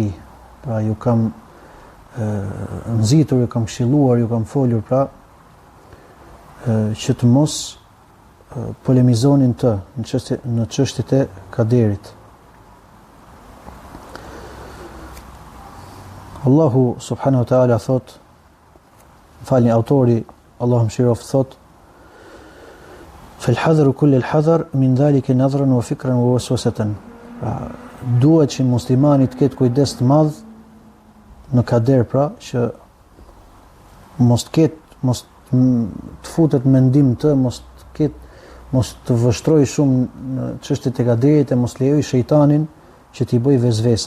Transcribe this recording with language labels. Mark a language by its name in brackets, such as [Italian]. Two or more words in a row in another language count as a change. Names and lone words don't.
[Albanian] Pra ju kam nxitur, ju kam këshilluar, ju kam folur pra që të mos polemizonin të në çështjet e kaderit. [Arabic] الله سبحانه وتعالى [Albanian] thot, falni autori, Allahu mëshiroft thot, [Arabic] فالحذر كل الحذر من ذلك نظرا وفكرا ووسوسة. [Albanian] Duhet që muslimani të ketë kujdes të madh në kader, pra që mos të futet mendim të, mos të vështroj shumë në çështjet e kaderit, e mos lejoj shejtanin që t'i bëj vezvese.